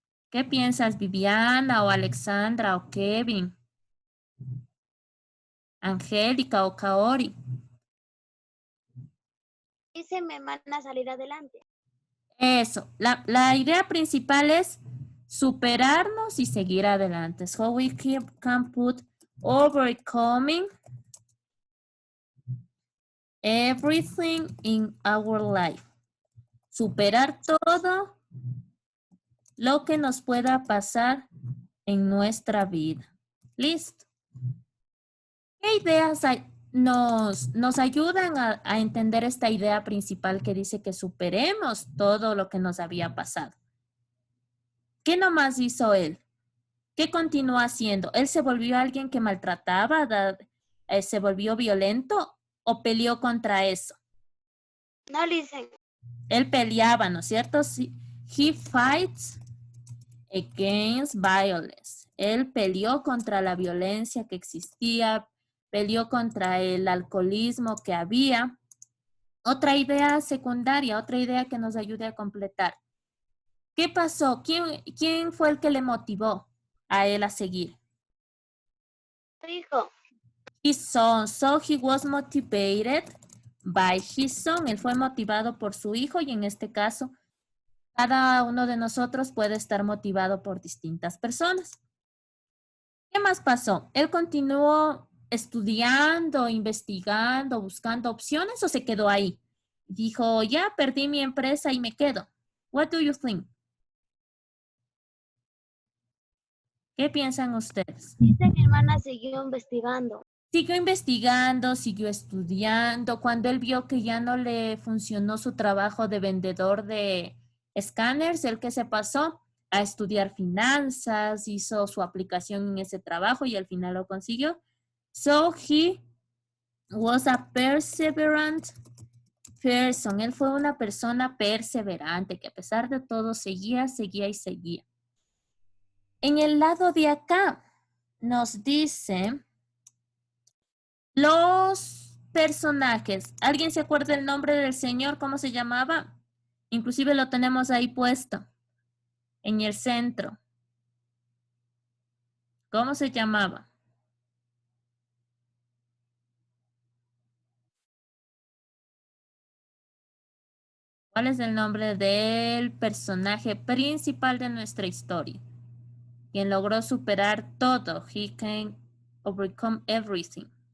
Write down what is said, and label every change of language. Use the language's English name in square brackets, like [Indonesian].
[Spanish] ¿Qué piensas, Viviana o Alexandra o Kevin? Angélica o Kaori. Dice, me van a salir adelante. Eso, la idea principal es superarnos y seguir adelante. [English] So we can put overcoming everything in our life. [Spanish] Superar todo lo que nos pueda pasar en nuestra vida. ¿Listo? ¿Qué ideas nos ayudan a entender esta idea principal que dice que superemos todo lo que nos había pasado? ¿Qué nomás hizo él? ¿Qué continuó haciendo? ¿Él se volvió alguien que maltrataba? ¿Se volvió violento o peleó contra eso? No, dicen. Él peleaba, ¿no es cierto? [English] He fights against violence. [Spanish] Él peleó contra la violencia que existía, peleó contra el alcoholismo que había. Otra idea secundaria, otra idea que nos ayude a completar. ¿Qué pasó? ¿Quién fue el que le motivó a él a seguir? Su hijo. [English] His son. So he was motivated by his son. [Spanish] Él fue motivado por su hijo y en este caso, cada uno de nosotros puede estar motivado por distintas personas. ¿Qué más pasó? ¿Él continuó estudiando, investigando, buscando opciones o se quedó ahí? Dijo, ya perdí mi empresa y me quedo. [English] What do you think? [Spanish] ¿Qué piensan ustedes? Dice, mi hermana siguió investigando. Siguió investigando, siguió estudiando. Cuando él vio que ya no le funcionó su trabajo de vendedor de escáneres, el que se pasó a estudiar finanzas, hizo su aplicación en ese trabajo y al final lo consiguió. [English] So he was a perseverant person. [Spanish] Él fue una persona perseverante que a pesar de todo seguía. En el lado de acá nos dice los personajes. ¿Alguien se acuerda el nombre del señor? ¿Cómo se llamaba? Inclusive lo tenemos ahí puesto en el centro. ¿Cómo se llamaba? ¿Cuál es el nombre del personaje principal de nuestra historia? Quien logró superar todo. [English] He can overcome everything.